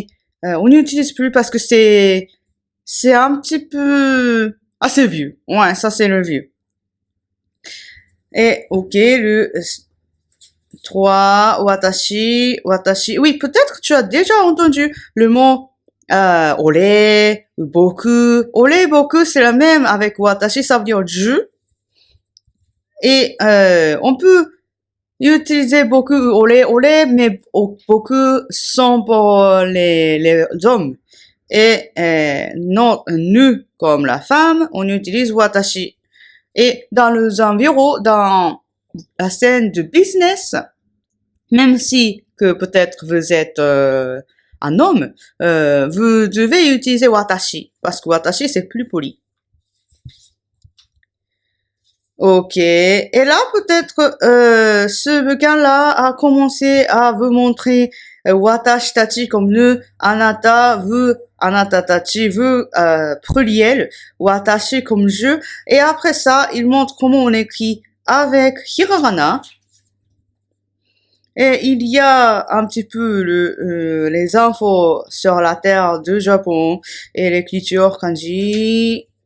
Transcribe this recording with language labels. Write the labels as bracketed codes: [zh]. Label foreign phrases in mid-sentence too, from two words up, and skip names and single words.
[fr] On n'utilise plus parce que c'est un petit peu assez vieux. Ouais, ça c'est le vieux. Et ok, le 3, watashi. Oui, peut-être que tu as déjà entendu le mot ole ou boku. Ole, boku, c'est la même avec watashi, ça veut dire je. Et on peut utiliser beaucoup ole, mais beaucoup sont pour les hommes. Et non, nous, comme la femme, on utilise watashi. Et dans les environs, dans la scène de business, même si que peut-être vous êtes un homme, vous devez utiliser watashi, parce que watashi c'est plus poli. Ok, et là peut-être ce bouquin-là a commencé à vous montrer watashi tachi comme nous, anata, vous, anata tachi, vous, pluriel, watashi comme je, et après ça, il montre comment on écrit avec hiragana. Et il y a un petit peu les infos sur la terre du Japon et l'écriture kanji.